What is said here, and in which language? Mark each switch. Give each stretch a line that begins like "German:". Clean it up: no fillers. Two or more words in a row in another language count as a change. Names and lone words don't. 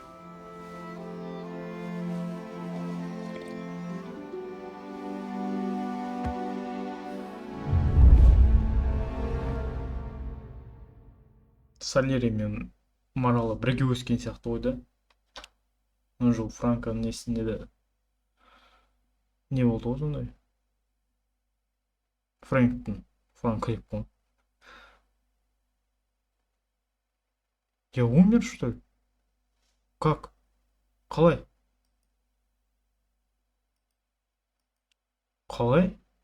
Kazakh: Сальери мен Маралы бірге өскен сияқты ғой да. Мына жыл Франконың несінде де не болды ғой сондай? Франк деп қой.
Russian: Я умер, что ли? Как?
Kazakh: Қалай? Қалай?